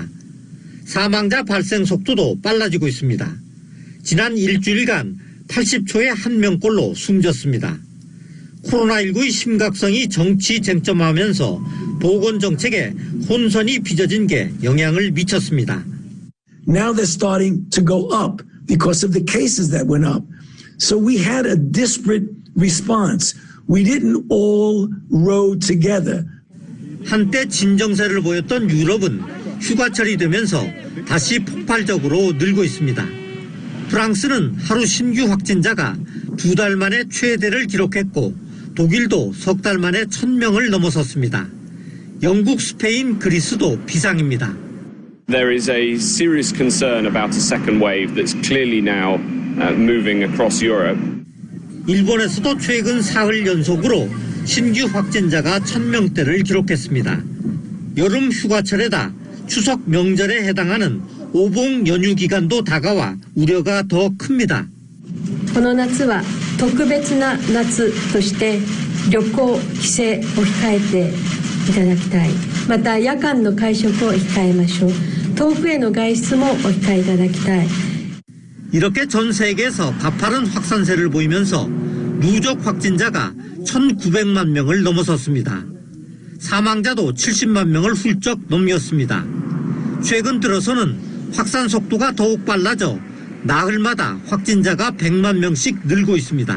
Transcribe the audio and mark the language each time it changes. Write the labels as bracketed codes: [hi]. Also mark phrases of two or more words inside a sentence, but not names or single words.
[ko] 사망자 발생 속도도 빨라지고 있습니다. 지난 일주일간 80초에 1명꼴로 숨졌습니다. 코로나19의 심각성이 정치 쟁점하면서 보건정책에 혼선이 빚어진 게 영향을 미쳤습니다. [en] Now they're starting to go up because of the cases that went up. So we had a disparate response. We didn't all row together. [ko] 한때 진정세를 보였던 유럽은 휴가철이 되면서 다시 폭발적으로 늘고 있습니다. 프랑스는 하루 신규 확진자가 2달 만에 최대를 기록했고 독일도 석 달 만에 1,000명을 넘어섰습니다. 영국, 스페인, 그리스도 비상입니다. [en] There is a serious concern about a second wave that's clearly now moving across Europe. [ko] 일본에서도 최근 사흘 연속으로 신규 확진자가 1,000명대를 기록했습니다. 여름 휴가철에다 추석 명절에 해당하는 오봉 연휴 기간도 다가와 우려가 더 큽니다. [ja] この夏は特別な夏として旅行、帰省を控えていただきたい。また夜間の会食を控えましょう。遠くへの外出もお控えいただきたい。 [ko] 이렇게 전 세계에서 가파른 확산세를 보이면서 누적 확진자가 1,900만 명을 넘어섰습니다. 사망자도 70만 명을 훌쩍 넘겼습니다. 최근 들어서는 확산 속도가 더욱 빨라져 나흘마다 확진자가 100만 명씩 늘고 있습니다.